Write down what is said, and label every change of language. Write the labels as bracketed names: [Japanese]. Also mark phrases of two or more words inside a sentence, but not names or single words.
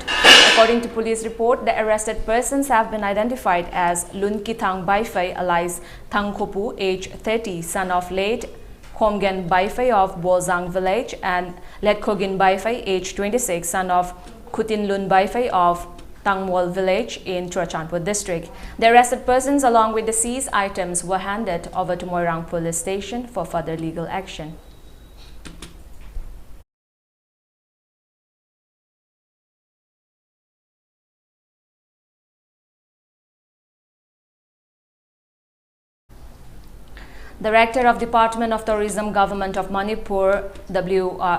[English] According to police report, the arrested persons have been identified as Lun Kitang Baifei alias Thang Khopu, age 30, son of late Khomgen Baifei of Bozang village, and Letkogin Baifei, age 26, son of Kutin Lun Baifei of Tangmol village in Churachandpur district. The arrested persons along with the seized items were handed over to Moirang police station for further legal action. Director of Department of Tourism, Government of Manipur, W.